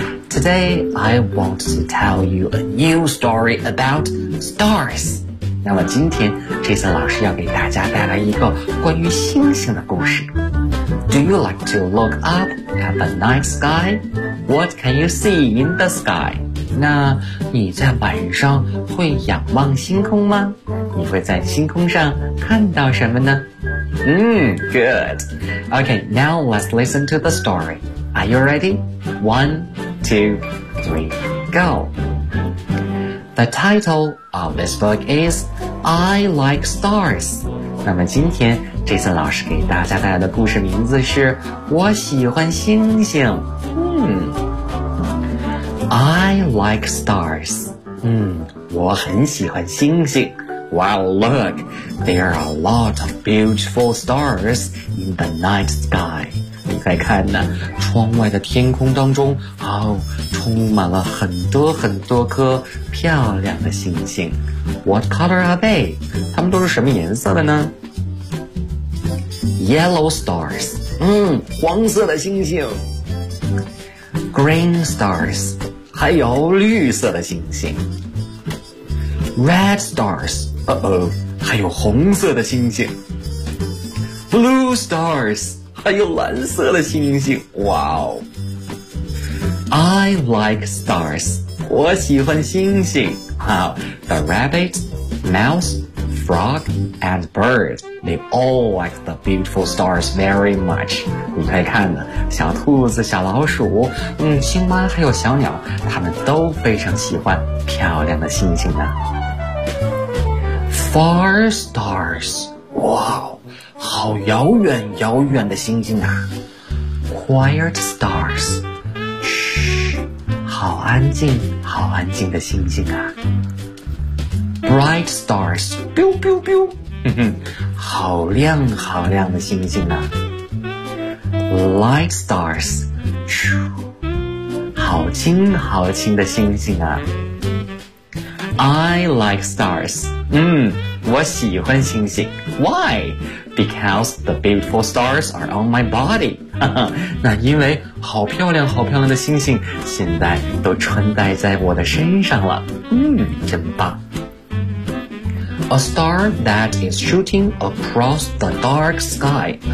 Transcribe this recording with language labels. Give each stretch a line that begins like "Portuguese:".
English: Today, I want to tell you a new story about stars.
Chinese: 那么今天 Jason 老师要给大家带来一个关于星星的故事。
English: Do you like to look up at the night sky? What can you see in the sky?
Chinese: 那你在晚上会仰望星空吗？你会在星空上看到什么呢？
English: Good. Okay, now let's listen to the story. Are you ready? One, two, three, go. The title of this book is I Like Stars.
Chinese: 那么今天 Jason 老师给大家带来的故事名字是我喜欢星星。
English: I Like Stars.
Chinese: 我很喜欢星星。
English: Wow, look, there are a lot of beautiful stars in the night sky.
Chinese: 你再看呢，窗外的天空当中，哦，充满了很多很多颗漂亮的星星。
English: What color are they?
Chinese: 它们都是什么颜色的呢？
English: Yellow stars.
Chinese: 黄色的星星。
English: Green stars.
Chinese: 还有绿色的星星。
English: Red stars.
Chinese: 还有红色的星星。
English: Blue stars.
Chinese: 还有蓝色的星星，哇哦 ！
English: I like stars，
Chinese: 我喜欢星星。
English: 好 ，The rabbit, mouse, frog, and bird, they all like the beautiful stars very much。
Chinese: 你可以看呢，小兔子、小老鼠、青蛙还有小鸟，他们都非常喜欢漂亮的星星呢。
English: Far stars，
Chinese: 哇哦！好遥远遥远的星星啊。
English: Quiet stars，
Chinese: 好安静好安静的星星啊。
English: Bright stars，
Chinese: 咻咻咻，好亮好亮的星星啊。
English: Light stars，
Chinese: 好轻好轻的星星啊。
English: I like stars，
Chinese: 我喜欢星星。Why?
English: Because the beautiful stars are on my body.
Chinese: 那因为好漂亮好漂亮的星星现在都穿戴在我的身上了。真棒。
English: A star that is shooting across the dark sky.